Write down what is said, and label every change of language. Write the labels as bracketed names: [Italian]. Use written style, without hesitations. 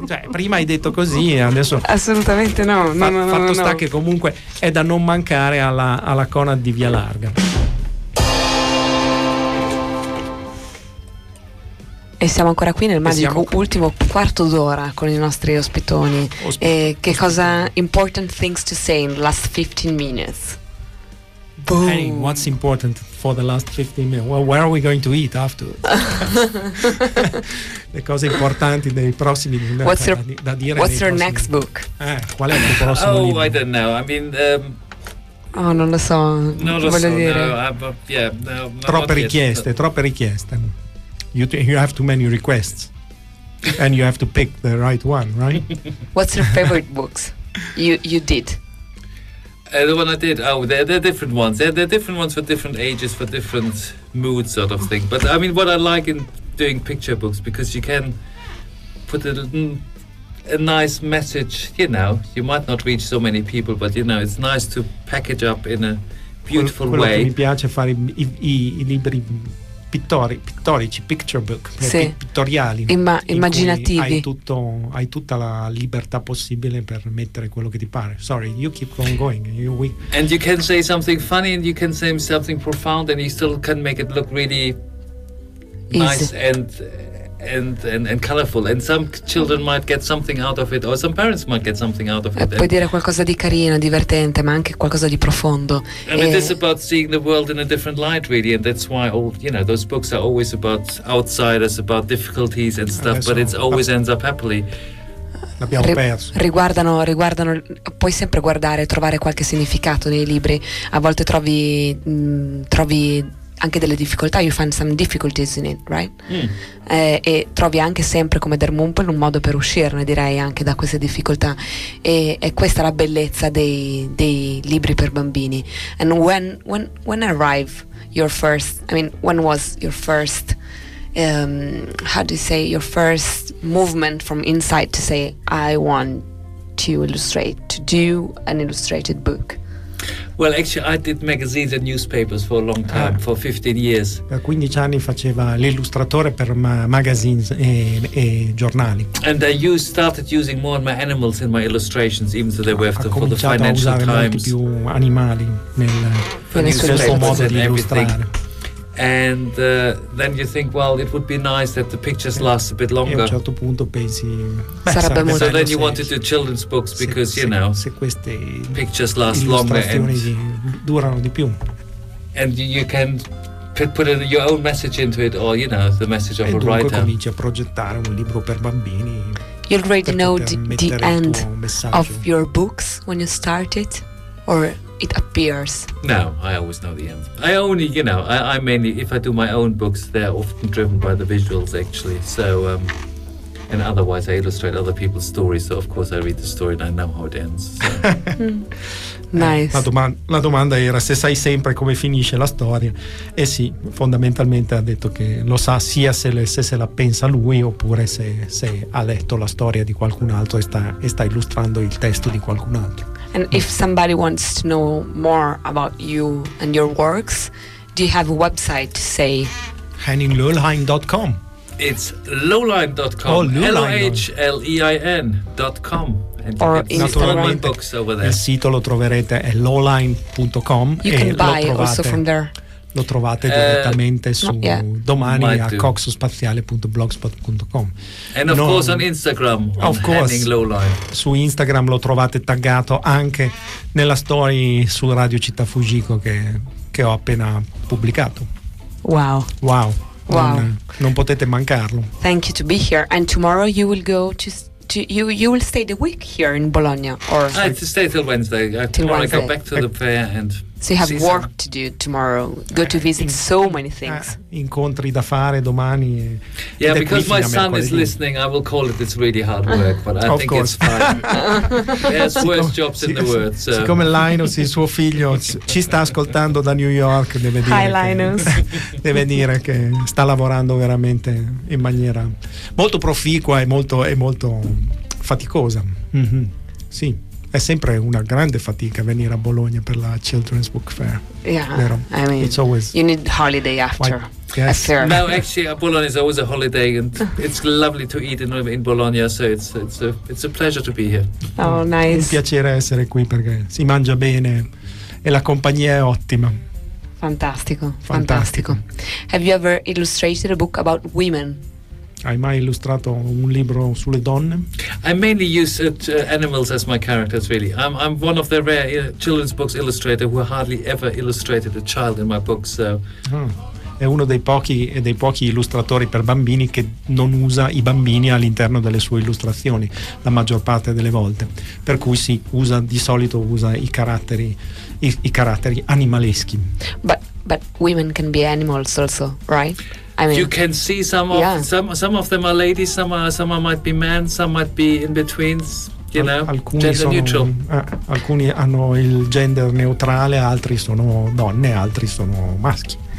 [Italian] Prima hai detto così, adesso. Assolutamente no. Sta che comunque è da non mancare alla Conad di Via Larga. E siamo ancora qui nel magico ultimo quarto d'ora con i nostri ospitoni. Cosa [English] important things to say in the last 15 minutes? Boom. Hey, what's important for the last 15 minutes? Well, where are we going to eat afterwards? [Italian] Le cose importanti dei prossimi minuti. [English] What's your, [Italian] da dire [English] what's your next [Italian] minuti. [English] Book? [Italian] Qual è il tuo prossimo libro? [English] Oh, I don't know. I mean... [Italian] Troppe richieste. [English] You have too many requests, and you have to pick the right one, right? What's your favorite books? You did. The one I did. Oh, they're different ones. They're different ones for different ages, for different mood sort of thing. But I mean, what I like in doing picture books, because you can put a nice message, you know, you might not reach so many people, but you know, it's nice to package up in a beautiful way. [Italian] Quello che mi piace fare i libri pittorici, [English] picture book, [Italian] sì. Pittoriali, immaginativi. Hai tutta la libertà possibile per mettere quello che ti pare. [English] Sorry, you keep on going. And you can say something funny and you can say something profound and you still can make it look really nice and colorful, and some children might get something out of it, or some parents might get something out of it. [Italian] Puoi dire qualcosa di carino, divertente, ma anche qualcosa di profondo. [English] And it is about seeing the world in a different light, really, and that's why all, you know, those books are always about outsiders, about difficulties and stuff, but it always ends up happily. [Italian] L'abbiamo perso. Riguardano, puoi sempre guardare e trovare qualche significato nei libri. A volte trovi anche delle difficoltà, [English] you find some difficulties in it, right? Mm. [Italian] E trovi anche sempre come Der Mumpel un modo per uscirne, direi, anche da queste difficoltà. E questa è la bellezza dei libri per bambini. [English] And when arrived your first, I mean, when was your first, how do you say, your first movement from inside to say, I want to illustrate, to do an illustrated book? Well, actually, I did magazines and newspapers for a long time, for 15 years. [Italian] Da 15 anni faceva l'illustratore per magazines e giornali. [English] And I started using more of my animals in my illustrations, even though they were for the Financial Times. [Italian] Ha cominciato a usare molti più animali nel suo modo di illustrare. [English] And then you think, well, it would be nice that the pictures last a bit longer. [Italian] E a un certo punto pensi, sarebbe molto. [English] So then you wanted to do children's books because, you know, [Italian] se queste [English] pictures last longer and [Italian] durano di più. [English] And you can put your own message into it, or you know, the message of a writer. [Italian] E dunque cominci a progettare un libro per bambini. [English] You already know the end of your books when you start it, or it appears? No, I always know the end. I only, you know, I mainly, if I do my own books, they're often driven by the visuals, actually. So, and otherwise I illustrate other people's stories, so of course I read the story and I know how it ends. So. Nice. [Italian] La domanda era se sai sempre come finisce la storia. E sì, fondamentalmente ha detto che lo sa sia se la pensa lui, oppure se ha letto la storia di qualcun altro e sta illustrando il testo di qualcun altro. [English] And if somebody wants to know more about you and your works, do you have a website to say? HenningLohlein.com. It's Lohlein.com. LHLEIN.com. Or Instagram. Books over there. [Italian] Il sito lo troverete è Lohlein.com. [English] You can buy also from there. [Italian] Lo trovate direttamente su domani a coxospaziale.blogspot.com. [English] And of course on Instagram, of course, Henning Lohlein. [Italian] Su Instagram lo trovate taggato anche nella story su Radio Città Fujiko che ho appena pubblicato. [English] Wow. [Italian] Non potete mancarlo. [English] Thank you to be here. And tomorrow you will go to you will stay the week here in Bologna, or I have to stay till Wednesday. Tomorrow I go back to the fair and so you have work to do tomorrow. Go to visit so many things. [Italian] Incontri da fare domani. [English] Yeah, because my son is listening, I will call it. It's really hard work, but I think it's fine. There's worse jobs in the world. So. [Italian] Siccome Linus, il suo figlio, ci sta ascoltando da New York, deve dire. [English] Hi Linus. [Italian] Deve dire che sta lavorando veramente in maniera molto proficua e molto faticosa. Mm-hmm. Sì. È sempre una grande fatica venire a Bologna per la Children's Book Fair. [English] Yeah, [Italian] vero? [English] I mean, it's always you need holiday after. Yes. No, actually, Bologna is always a holiday, and it's lovely to eat in Bologna. So it's a pleasure to be here. Oh, nice. [Italian] Un piacere essere qui perché si mangia bene e la compagnia è ottima. Fantastico. [English] Have you ever illustrated a book about women? [Italian] Hai mai illustrato un libro sulle donne? [English] I mainly use animals as my characters, really. I'm one of the rare children's books illustrator who hardly ever illustrated a child in my books. So. [Italian] È uno dei pochi illustratori per bambini che non usa i bambini all'interno delle sue illustrazioni, la maggior parte delle volte. Per cui sì, di solito usa i caratteri animaleschi. [English] But women can be animals also, right? I mean, you can see some of them are ladies, some might be men, some might be in between, you know, gender neutral. [Italian] Alcuni hanno il gender neutrale, altri sono donne, altri sono maschi.